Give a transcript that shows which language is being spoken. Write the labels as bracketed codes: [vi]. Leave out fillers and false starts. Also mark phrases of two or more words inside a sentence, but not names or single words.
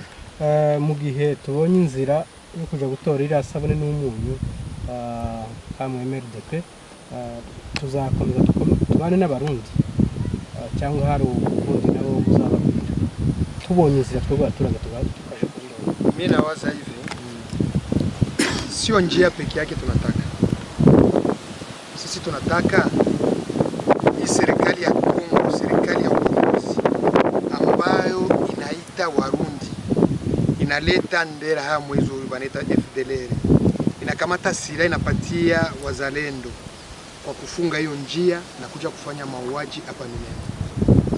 [rw] Mu gihe tubonye inzira yo kuja gutora iriya sabune n'umunyu kamwe MRDP tuzakomeza tubane n'abarundi cyangwa hari ubundi nabo muzababwira tubonye inzira twebwe abaturage tukaje kurira. [sw] Mimi nawaza hivi sio njia pekee yake tunataka sisi, tunataka hii serikali ya Kongo, serikali ya uongozi ambayo inaita Warundi, inaleta ndera haya mwezi huu wanaita FDLR, inakamata silaha inapatia wazalendo kwa kufunga hiyo njia na kuja kufanya mauaji hapa Minembwe.